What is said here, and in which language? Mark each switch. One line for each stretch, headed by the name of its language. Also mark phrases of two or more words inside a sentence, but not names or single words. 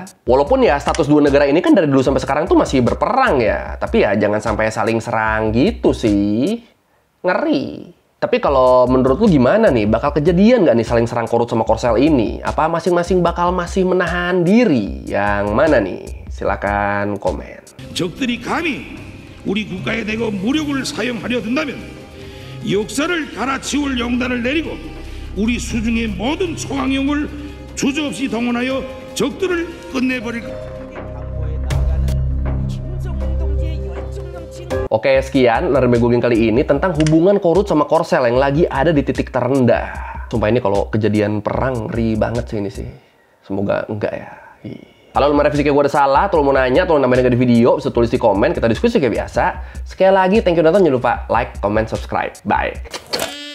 Indonesian: Walaupun ya status dua negara ini kan dari dulu sampai sekarang tuh masih berperang ya. Tapi ya jangan sampai saling serang gitu sih. Ngeri. Tapi kalau menurut lu gimana nih? Bakal kejadian nggak nih saling serang Korut sama Korsel ini? Apa masing-masing bakal masih menahan diri? Yang mana nih? Silakan komen.
Korean: 적들이 감히 우리 국가에 대고 무력을 사용하려 든다면 역사를 갈아치울 영단을 내리고 우리 수중의 모든 초강용을 주저없이 동원하여 적들을 끝내버릴 것.
Indonesian: Oke, sekian Nerme Googling kali ini tentang hubungan Korut sama Korsel yang lagi ada di titik terendah. Sumpah ini kalau kejadian perang, ngeri banget sih ini sih. Semoga enggak ya. Kalau lo mau revisi kayak gue ada salah, atau lo mau nanya, atau lo nambahin di video, bisa tulis di komen, kita diskusi kayak biasa. Sekali lagi,
English: thank you
Indonesian: nonton, jangan lupa
English: like, comment, subscribe.
Indonesian: Bye!